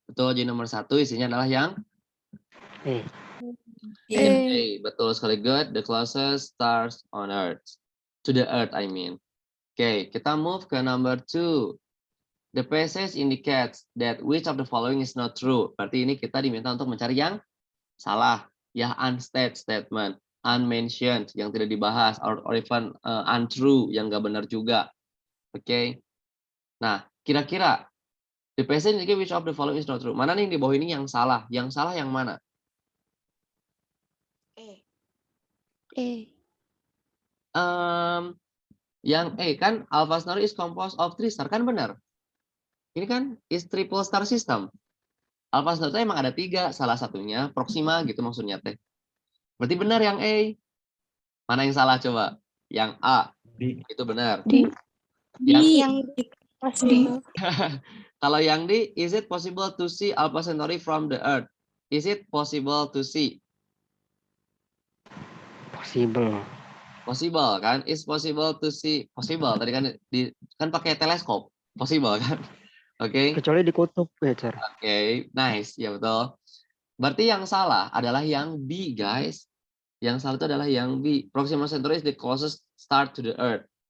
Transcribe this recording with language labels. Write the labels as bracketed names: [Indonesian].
[Indonesian] Betul, jadi nomor 1 isinya adalah yang Eh, Iya. A. A. Betul sekali, good. [English] The closest stars on earth. To the earth, I mean. [Indonesian] Oke, kita [English] move ke number 2. The passage indicates that which of the following is not true. [Indonesian] Berarti ini kita diminta untuk mencari yang salah. Ya, [English] unstated statement. [Indonesian] Unmentioned, yang tidak dibahas. [English] Or even untrue, [Indonesian] yang nggak benar juga. Oke. Nah, kira-kira [English] the passage indicates which of the following is not true. [Indonesian] Mana nih di bawah ini yang salah? Yang salah yang mana? A. [English] Yang kan Alpha Centauri is composed of 3 star, [Indonesian] kan benar? Ini kan [English] is triple star system. [Indonesian] Alpha Centauri emang ada 3, salah satunya Proxima gitu maksudnya teh. Berarti benar yang A. Mana yang salah coba? Yang A. Itu benar. D. Yang Yang di kelas itu. kalau yang D, [English] is it possible to see Alpha Centauri from the Earth? Is it possible to see? possible. Possible kan? Is possible to see? Possible. [Indonesian] Tadi kan kan pakai teleskop. [English] Possible kan? Oke. [Indonesian] Kecuali di kutub ya, sir. Oke, nice. Ya betul. Berarti yang salah adalah yang B, guys. Yang salah itu adalah yang B. [English] Proxima Centauri is the closest star to the Earth.